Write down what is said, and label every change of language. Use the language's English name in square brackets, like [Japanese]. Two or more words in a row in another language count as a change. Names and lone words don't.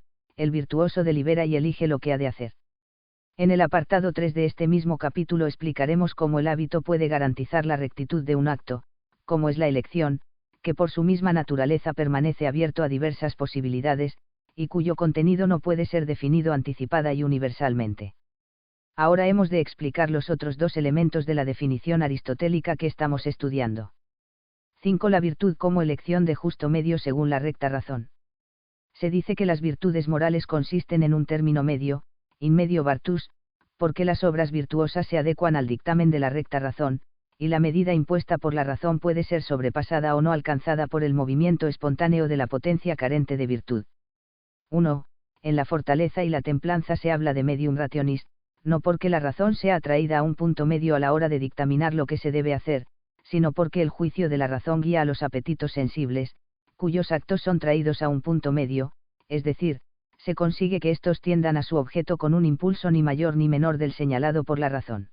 [Spanish] El virtuoso delibera y elige lo que ha de hacer. En el apartado 3 de este mismo capítulo explicaremos cómo el hábito puede garantizar la rectitud de un acto, cómo es la elección, que por su misma naturaleza permanece abierto a diversas posibilidades, y cuyo contenido no puede ser definido anticipada y universalmente. Ahora hemos de explicar los otros 2 elementos de la definición aristotélica que estamos estudiando. 5. La virtud como elección de justo medio según la recta razón. Se dice que las virtudes morales consisten en un término medio, [Latin] in medio virtus, [Spanish] porque las obras virtuosas se adecuan al dictamen de la recta razón, y la medida impuesta por la razón puede ser sobrepasada o no alcanzada por el movimiento espontáneo de la potencia carente de virtud. 1. En la fortaleza y la templanza se habla de [Latin] medium rationis, [Spanish] no porque la razón sea atraída a un punto medio a la hora de dictaminar lo que se debe hacer, sino porque el juicio de la razón guía a los apetitos sensibles, cuyos actos son traídos a un punto medio, es decir, se consigue que éstos tiendan a su objeto con un impulso ni mayor ni menor del señalado por la razón.